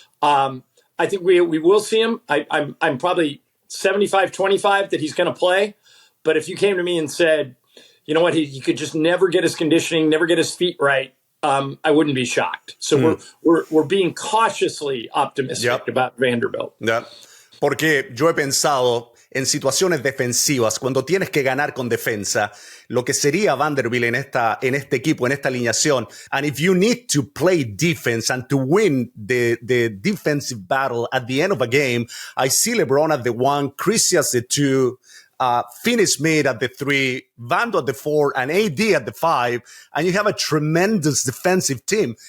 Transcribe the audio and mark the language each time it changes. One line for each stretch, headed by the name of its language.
English: I think we will see him. I'm probably 75-25 that he's going to play. But if you came to me and said, you know what, he could just never get his conditioning, never get his feet right, I wouldn't be shocked. So we're being cautiously optimistic about Vanderbilt.
Spanish: Porque yo he pensado en situaciones defensivas, cuando tienes que ganar con defensa, lo que sería Vanderbilt en este equipo, en esta alineación.
English: And if you need to play defense and to win the defensive battle at the end of a game, I see LeBron as the one, Christie as the two, Finney-Smith at the 3, Vando at the 4, and AD at the 5, and you have a tremendous defensive team.